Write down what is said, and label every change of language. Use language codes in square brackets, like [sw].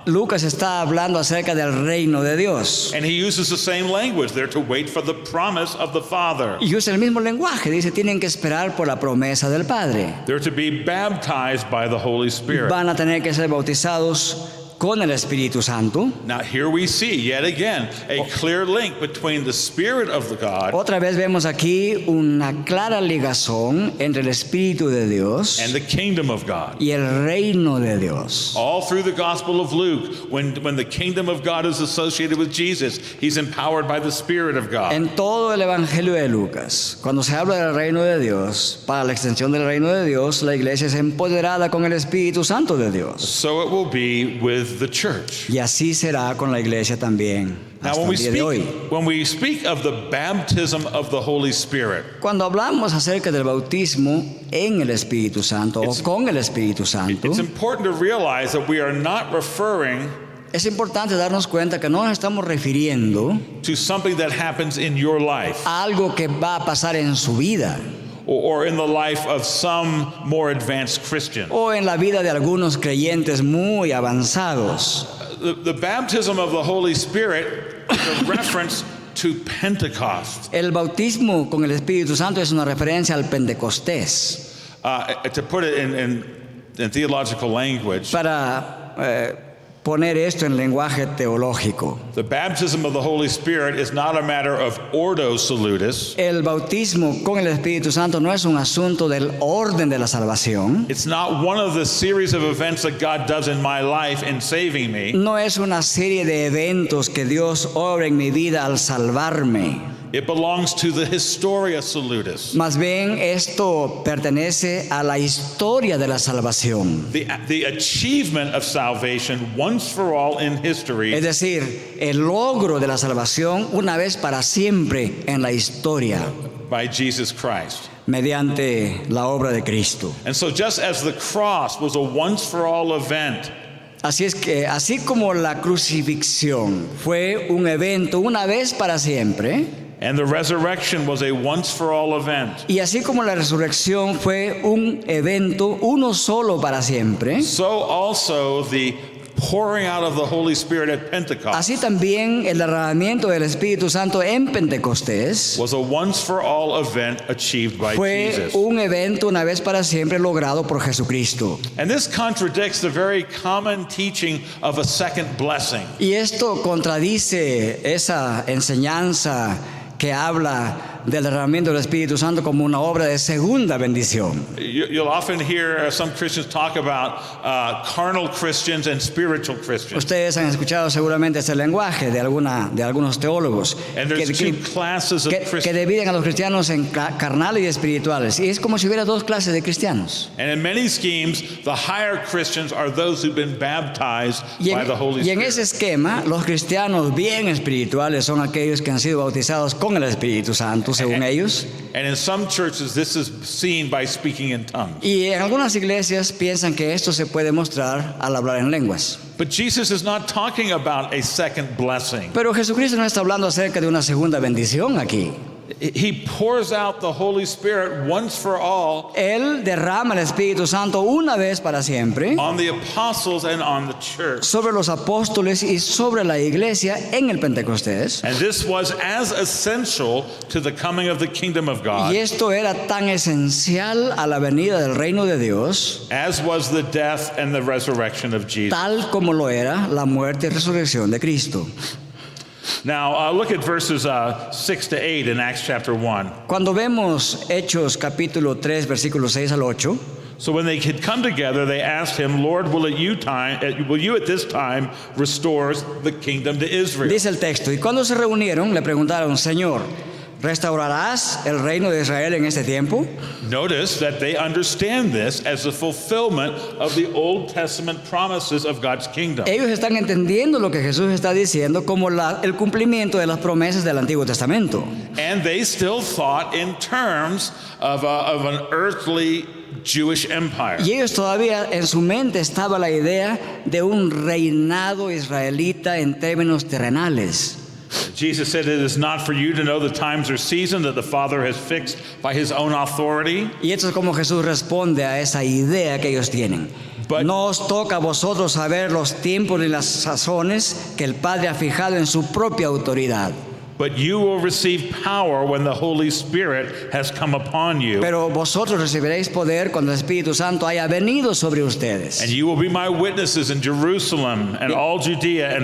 [es] Lucas está hablando acerca del reino de Dios. [en] And he uses the same language. They're to wait for the promise of the Father. [es] Y usa el mismo lenguaje, dice, tienen que esperar por la promesa del Padre. [en] They're to be baptized by the Holy Spirit. [es] Van a tener que ser bautizados con el Espíritu Santo. [en] Now here we see yet again a clear link between the Spirit of the God [es] Otra vez vemos aquí una clara ligación entre el Espíritu de Dios [en] and the kingdom of God. [es] y el reino de Dios. [en] All through the Gospel of Luke, when the kingdom of God is associated with Jesus, he's empowered by the Spirit of God. [es] En todo el Evangelio de Lucas, cuando se habla del reino de Dios, para la extensión del reino de Dios, la iglesia es empoderada con el Espíritu Santo de Dios. [en] So it will be with the church. [es] Y así será con la iglesia también [en] Now [es] hasta el día de hoy. [en] when we speak of the baptism of the Holy Spirit, [es] Cuando hablamos acerca del bautismo en el Espíritu Santo o con el Espíritu Santo, [en] it's important to realize that we are not referring [es] es importante darnos cuenta que no nos estamos refiriendo [en] to something that happens in your life [es] a algo que va a pasar en su vida [en] or in the life of some more advanced Christian. [es] o en la vida de algunos creyentes muy avanzados. [en] The baptism of the Holy Spirit is a reference to Pentecost. [es] El bautismo con el Espíritu Santo es una referencia al Pentecostés. [en] To put it in theological language, [es] Para poner esto en lenguaje teológico, [en] the baptism of the Holy Spirit is not a matter of ordo salutis. [es] el bautismo con el Espíritu Santo no es un asunto del orden de la salvación, [en] It's not one of the series of events that God does in my life in saving me. [es] no es una serie de eventos que Dios obra en mi vida al salvarme. [en] It belongs to the Historia Salutis. [es] Más bien esto pertenece a la historia de la salvación. [en] The achievement of salvation once for all in history [es] Es decir, el logro de la salvación una vez para siempre en la historia [en] by Jesus Christ. [es] mediante la obra de Cristo. [en] And so just as the cross was a once for all event, [es] Así es que, así como la crucifixión fue un evento una vez para siempre, [en] and the resurrection was a once for all event, [es] y así como la resurrección fue un evento uno solo para siempre, [en] so also the pouring out of the Holy Spirit at Pentecost [es] así también el derramamiento del Espíritu Santo en Pentecostés [en] was a once for all event achieved by [es] fue [en] Jesus. [es] un evento una vez para siempre logrado por Jesucristo. [en] And this contradicts the very common teaching of a second blessing. [es] Y esto contradice esa enseñanza que habla del derramamiento del Espíritu Santo como una obra de segunda bendición. [en] You'll often hear some Christians talk about carnal Christians and spiritual Christians. [es] Ustedes han escuchado seguramente ese lenguaje de algunos teólogos [en] And there's two classes of [es] que [en] Christians. [es] dividen a los cristianos en carnales y espirituales. Y es como si hubiera dos clases de cristianos. [en] And in many schemes, the higher Christians are those who've been baptized by the Holy [es] Y en [en] Spirit. [es] ese esquema, los cristianos bien espirituales son aquellos que han sido bautizados con el Espíritu Santo, según ellos. [en] And in some churches, this is seen by speaking in tongues. [es] Y en algunas iglesias piensan que esto se puede mostrar al hablar en lenguas. [en] But Jesus is not talking about a second blessing. [es] Pero Jesucristo no está hablando acerca de una segunda bendición aquí. [en] He pours out the Holy Spirit once for all [es] Él derrama el Espíritu Santo una vez para siempre [en] on the apostles and on the church. [es] sobre los apóstoles y sobre la iglesia en el Pentecostés. [en] And this was as essential to the coming of the kingdom of God [es] Y esto era tan esencial a la venida del reino de Dios, [en] as was the death and the resurrection of Jesus. [es] tal como lo era la muerte y resurrección de Cristo. [en] Now, look at verses 6 to 8 in Acts chapter 1. [es] Cuando vemos Hechos capítulo 3, versículos 6 al 8, [en] So when they had come together, they asked him, Lord, will you at this time restore the kingdom to Israel? [es] Dice el texto, y cuando se reunieron le preguntaron, Señor, ¿restaurarás el reino de Israel en este tiempo? [en] Notice that they understand this as the fulfillment of the Old Testament promises of God's kingdom. [es] Ellos están entendiendo lo que Jesús está diciendo como el cumplimiento de las promesas del Antiguo Testamento. [en] And they still thought in terms of an earthly Jewish empire. [es] Y ellos todavía en su mente estaba la idea de un reinado israelita en términos terrenales. [en] Jesus said, it is not for you to know the times or season that the Father has fixed by his own authority. [es] Y esto es como Jesús responde a esa idea que ellos tienen. [en] But- [es] No os toca a vosotros saber los tiempos ni las sazones que el Padre ha fijado en su propia autoridad. [en] But you will receive power when the Holy Spirit has come upon you. [es] Pero vosotros recibiréis poder cuando el Espíritu Santo haya venido sobre ustedes. [en] And you will be my witnesses in Jerusalem and all Judea and